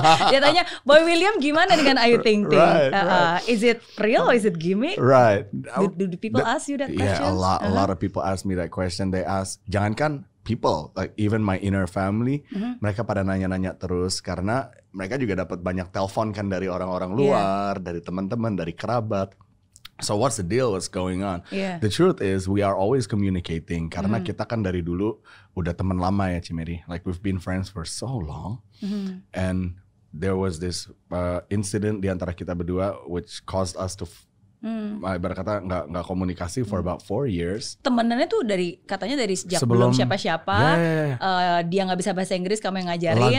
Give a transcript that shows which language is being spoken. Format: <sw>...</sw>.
<id>Dia tanya Boy William gimana dengan Ayu Ting Ting?</id> <en>Is it real or is it gimmick? Right. Do people ask you that question? Yeah, a lot of people ask me that question. They ask,</en> <id>jangankan people,</id> <en>like even my inner family,</en> <id>mereka pada nanya-nanya terus karena mereka juga dapat banyak telepon kan dari orang-orang luar, dari teman-teman, dari kerabat.</id> <en>So what's the deal? What's going on? The truth is we are always communicating</en> <id>karena kita kan dari dulu udah teman lama ya</id> <en>Cimeri. Like we've been friends for so long, and there was this incident</en> <id>di antara kita berdua</id> <en>which caused us to</en> <id>ibarat kata nggak komunikasi</id> <en>for about 4 years.</en> <id>Temenannya tuh katanya dari sejak belum siapa-siapa. Dia nggak bisa bahasa Inggris, kamu yang ngajarin.</id>